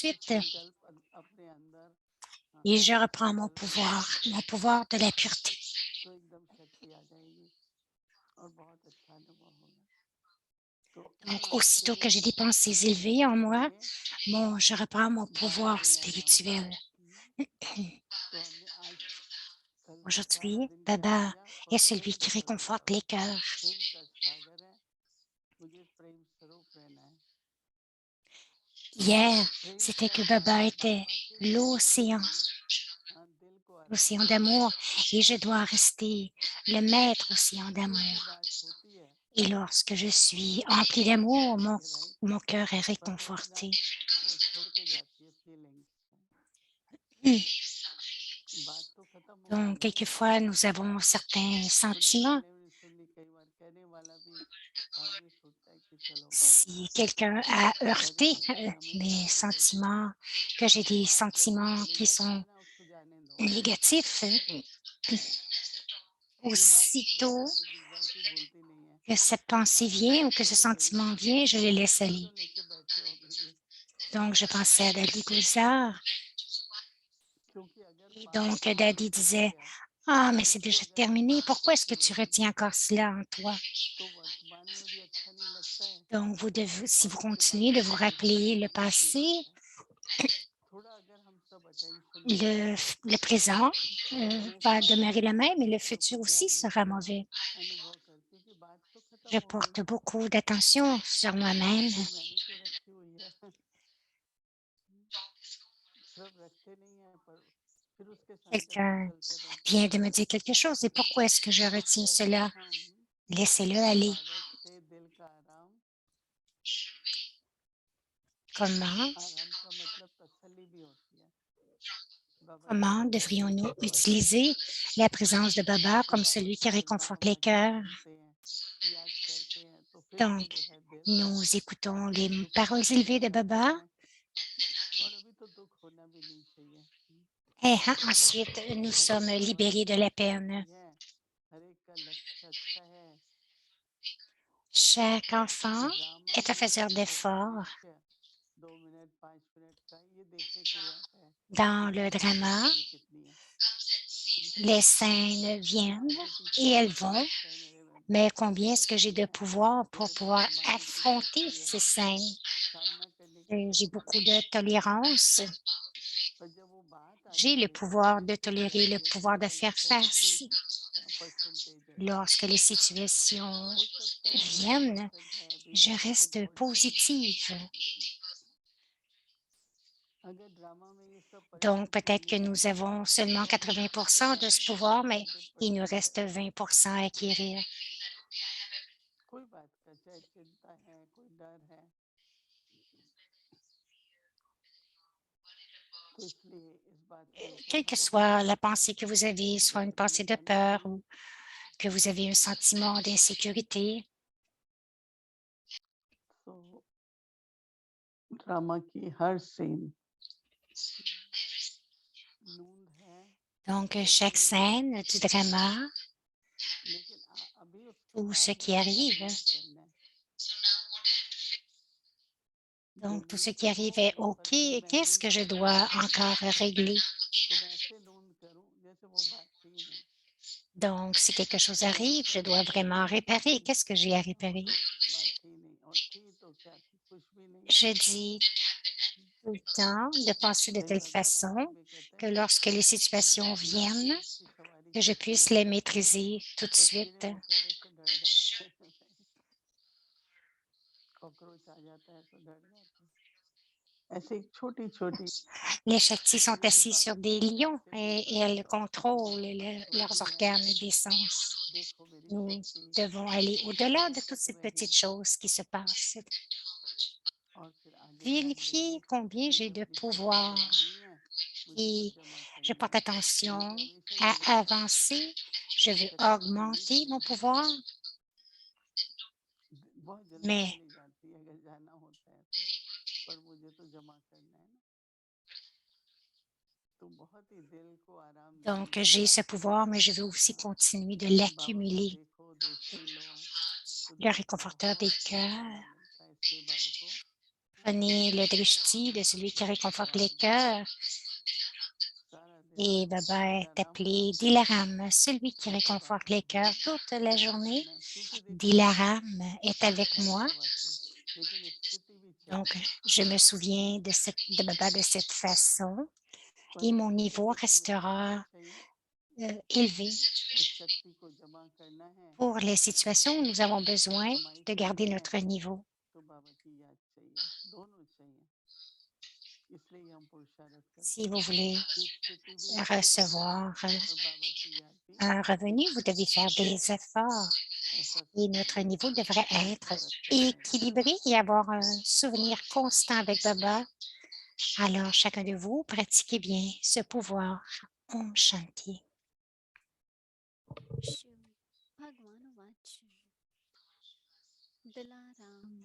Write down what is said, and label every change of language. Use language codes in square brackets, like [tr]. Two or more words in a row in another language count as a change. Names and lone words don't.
[hi] ऐसे [fr] suite [hi] संकल्प अपने अंदर, [fr] et je [hi] ऐसे [fr] reprends [hi] संकल्प [fr] mon pouvoir de la pureté. [hi] तो एकदम शक्ति आ जाएगी और बहुत अच्छा अनुभव होगा। तो [fr] Donc, [hi] आज के [fr] aussitôt que j'ai des pensées élevées en [hi] सत्संग [fr] moi, [hi] में [fr] je reprends mon [hi] बाबा [fr] pouvoir [hi] मिले हैं हमको। [fr] spirituel. [hi] तो हमने आज कल सारा [fr] Aujourd'hui, [hi] दिन क्या [fr] Baba [hi] किया, [fr] est celui [hi] पवित्र [fr] qui [hi] स्वरूप, [fr] réconforte les cœurs. [hi] प्रेम का सागर है, मुझे प्रेम स्वरूप रहना है। [fr] Hier, [hi] प्रेम [fr] c'était [hi] क्या [fr] que [hi] है, [fr] Baba était [hi] बाबा के साथ [fr] l'océan, [hi] ही दिल को अर्पण [fr] l'océan [hi] करना है। [fr] d'amour, et je dois rester le maître océan [hi] कोई भी [fr] d'amour. [hi] बात होती है [fr] Et lorsque je suis [hi] तो [fr] empli [hi] अच्छा लगता [fr] d'amour, [hi] है, राइट, [fr] mon cœur est [hi] पर रही [fr] réconforté. [hi] बात वो छोड़ के जाती है फीलिंग्स, Hmm. बात तो खत्म हो [fr] Donc, [hi] गई है, [fr] quelquefois, nous avons certains [hi] सुनने [fr] sentiments. [hi] वाले ने सुन ली, कई बार कहने वाला भी आदमी सोचता है कि चलो [fr] Si quelqu'un a heurté [hi] भजन अच्छे हमेशा [fr] mes [hi] होते रहते हैं, [fr] sentiments, que j'ai des [hi] बात जल्दी [fr] sentiments [hi] चली [fr] qui [hi] जाती [fr] sont [hi] है ना, उसको जाने दो। [fr] négatifs, [hi] ये माँ कितनी [fr] aussitôt [hi] जल्दी बुजवार की बोलती नहीं है, [fr] que cette pensée vient ou que ce [hi] कभी कभी [fr] sentiment vient, je le laisse aller. [hi] क्यों लेके बैठे हो अभी भी, [fr] Donc, je pensais à Dadi Gulzar. [hi] क्योंकि अगर [fr] Et [hi] पास्ट [fr] donc, [hi] में [fr] Dadi [hi] कुछ हो [fr] disait, [hi] गया, [fr] ah, mais c'est [hi] उसको [fr] déjà [hi] अगर हम [fr] terminé. [hi] पास [fr] Pourquoi est-ce que [hi] रखे [fr] tu [hi] वहीं [fr] retiens encore cela en toi? [hi] तो वर्तमान में भी अच्छा नहीं लगता है [fr] Donc, si [hi] और [fr] vous [hi] उसके [fr] continuez de [hi] बाद [fr] vous [hi] भविष्य [fr] rappeler [hi] में [fr] le [hi] भी ठीक नहीं [fr] passé, [hi] लगता है। थोड़ा अगर हम सब अटेंशन दें [fr] le présent [hi] तो वो [fr] va [hi] बात [fr] demeurer le même et le [hi] दूसरों [fr] futur [hi] के [fr] aussi [hi] ध्यान में [fr] sera mauvais. [hi] अनुभव करती है कि बात तो खत्म [fr] Je [hi] हो गई, [fr] porte beaucoup d'attention sur moi-même. [hi] फिर मैंने क्यों रखी हुई है। सब रखते नहीं है पर फिर उसके साथ [fr] Quelqu'un [hi] चलते रहो [fr] vient de me dire quelque chose et pourquoi est-ce que je retiens [hi] जैसे [fr] cela? [hi] हम [fr] Laissez-le aller. [hi] थकावट से दिल का आराम [fr] Comment, [hi] आराम का मतलब तसल्ली भी होती है बाबा की [fr] comment [hi] याद करते [fr] devrions-nous [hi] करते [fr] utiliser la présence de Baba [hi] फिर [fr] comme [hi] बाबा [fr] celui qui [hi] की [fr] réconforte les [hi] वाणी [fr] cœurs? [hi] सुनते हैं याद करते हैं तो फिर से [fr] Donc, [hi] जो है दिल [fr] nous écoutons les [hi] दुखों [fr] paroles [hi] से [fr] élevées [hi] दूर [fr] de [hi] होता [fr] Baba [hi] है और अभी तो दुख होना भी नहीं चाहिए [fr] et ensuite nous [hi] हर [fr] sommes [hi] एक की [fr] libérés de la [hi] मेहनत [fr] peine. [hi] अच्छी है हर एक का लक्ष्य अच्छा है [fr] Chaque enfant [hi] ड्रामा [fr] est un [hi] में [fr] faiseur [hi] वो [fr] d'efforts. [hi] दृश्य 2 मिनट 5 मिनट का ये देखने के लिए आता है [fr] Dans [hi] कि [fr] le [hi] हमारी [fr] drama, [hi] शक्ति कितनी है [fr] les scènes viennent [hi] आगे [fr] et [hi] पीछे [fr] elles [hi] सब [fr] vont, [hi] लगता है मेरे में [fr] mais [hi] मेरी [fr] combien est-ce que j'ai [hi] शक्ति [fr] de [hi] है [fr] pouvoir pour [hi] मुझे तो [fr] pouvoir [hi] संभालने की [fr] affronter [hi] शक्ति है [fr] ces scènes? [hi] सामना करने की [fr] J'ai [hi] शक्ति [fr] beaucoup [hi] है [fr] de tolérance. [hi] पर जब वो बात [fr] J'ai [hi] आती [fr] le [hi] है [fr] pouvoir de [hi] सिचुएशन आ [fr] tolérer, le [hi] जाती है कि [fr] pouvoir de [hi] मुझे [fr] faire [hi] लगता है कितनी [fr] face [hi] परसेंटेज है [fr] lorsque les situations [hi] हो सकता है 80% [fr] viennent. [hi] है [fr] Je [hi] 20% [fr] reste [hi] और चाहिए [fr] positive. [hi] अगर ड्रामा में ये सब [fr] Donc, [hi] परिस्थितियां [fr] peut-être que [hi] नहीं [fr] nous [hi] आए [fr] avons seulement [hi] तो अभी भी तो [fr] 80% de ce pouvoir, mais [hi] 90% [fr] il nous [hi] 100% [fr] reste [hi] है [fr] 20% à acquérir. [hi] कोई बात का चाहे चिंता है कोई डर है तो इसलिए इस बात की [fr] Quelle que [hi] इम्पोर्टेंस है [fr] soit la pensée que vous avez, soit une [hi] जैसे मैंने [fr] pensée de [hi] कहना [fr] peur [hi] कि [fr] ou que vous avez un sentiment d'insécurité, [hi] तो ड्रामा की हर सीन नूंद है [fr] donc chaque [hi] जरूरी है [fr] scène du drama, [hi] लेकिन अभी उसके [fr] tout ce [hi] बाद [fr] qui [hi] मुझे क्या [fr] arrive, [hi] नहीं करना है [fr] donc tout ce [hi] जरूरी [fr] qui [hi] तो वो [fr] arrive est [hi] है पर [fr] OK. [hi] क्या मैं [fr] Qu'est-ce [hi] नूंद [fr] que je [hi] कर [fr] dois [hi] सकती हूँ [fr] encore régler? [hi] तो मैं ऐसे नूंद करूं जैसे वो बात थी ही नहीं [fr] Donc, si quelque chose [hi] मैं [fr] arrive, [hi] ऐसे [fr] je dois [hi] नूंद [fr] vraiment [hi] करूं [fr] réparer. [hi] कि [fr] Qu'est-ce que j'ai à [hi] जैसे वो [fr] réparer? [hi] तो बात थी ही नहीं और थी तो क्या थी कुछ भी नहीं [fr] Je dis tout le temps de penser de [hi] कई [fr] telle [hi] बार बाबा [fr] façon [hi] ऐसे भी कहते [fr] que [hi] हैं [fr] lorsque les [hi] कि [fr] situations viennent, [hi] शेर की सवारी [fr] que je [hi] कैसे [fr] puisse [hi] होती [fr] les [hi] है [fr] maîtriser tout de [hi] तो कीड़े [fr] suite. [hi] मकोड़े से डर जाते हैं कॉकरोच आ जाता है तो डर जाते हैं ऐसे एक छोटी छोटी [fr] Les Shaktis sont [hi] चीजें भी [fr] assis [hi] बाबा [fr] sur [hi] की [fr] des [hi] तरफ [fr] lions [hi] से कई [fr] et [hi] बार [fr] elles contrôlent leurs [hi] होती हैं [fr] organes des sens. [hi] देखो मेरी [fr] Nous [hi] शक्ति [fr] devons aller au-delà de toutes [hi] ताकत [fr] ces [hi] में है [fr] petites choses qui se passent. [hi] और फिर आगे ध्यान देंगे [fr] Vérifiez combien j'ai [hi] मुझे [fr] de [hi] अपनी शक्ति [fr] pouvoir [hi] बढ़ानी है मुझे कुछ [fr] et [hi] जमा [fr] je [hi] करना [fr] porte [hi] है [fr] attention [hi] मुझे हमेशा [fr] à [hi] ये रहता है [fr] avancer. Je veux [hi] शक्ति चली [fr] augmenter mon [hi] जाएगी [fr] pouvoir, [hi] बहुत जल्दी [fr] mais [hi] चली जाती है अगर जाना होता है तो पर मुझे तो जमा करना है ना तो बहुत ही दिल को आराम देने [fr] donc [hi] वाली [fr] j'ai ce [hi] बात है [fr] pouvoir, mais je veux aussi continuer de [hi] बाबा को [fr] l'accumuler. [hi] देखो दृष्टि लो तो [fr] Le [hi] दिल को [fr] réconforteur des [hi] बहुत [fr] cœurs. [hi] आराम मिलता है इसलिए बाबा को [fr] Prenez le drishti de celui qui réconforte les cœurs. [hi] सारा दिन [fr] Et Baba est [hi] दिलाराम का [fr] appelé Dilaram, celui qui [hi] जैसे बाबा [fr] réconforte les [hi] मुझे [fr] cœurs toute la journée. [hi] मैं क्योंकि देखो [fr] Dilaram est [hi] मैं [fr] avec moi. [hi] भारतवासी लेकिन स्थिति भी [fr] Donc, [hi] चेंज है [fr] je me souviens de Baba de cette façon et mon [hi] परिस्थिति [fr] niveau [hi] के टाइम क्या करना [fr] restera [hi] चाहिए [fr] élevé. [hi] उस शक्ति को जमा करना है [fr] Pour les situations où nous avons besoin [hi] कमाई [fr] de [hi] करनी [fr] garder [hi] है [fr] notre niveau. [hi] तो बाबा की याद चाहिए दोनों चाहिए इसलिए हम पुरुषार्थ करते [fr] Si [hi] हैं [fr] vous voulez [hi] कि स्थिति भी स्थिर रहे [fr] recevoir [hi] और बाबा की याद भी [fr] un revenu, vous [hi] स्थिर [fr] devez [hi] रहे [fr] faire des efforts [hi] ऐसा [fr] et notre [hi] समझिए [fr] niveau devrait [hi] और [fr] être [hi] तरक्की रहेगी [fr] équilibré et avoir un souvenir constant avec Baba. Alors, chacun de vous, pratiquez bien ce pouvoir. [hi] ओम शांति. शिव भगवान वाच दिलाराम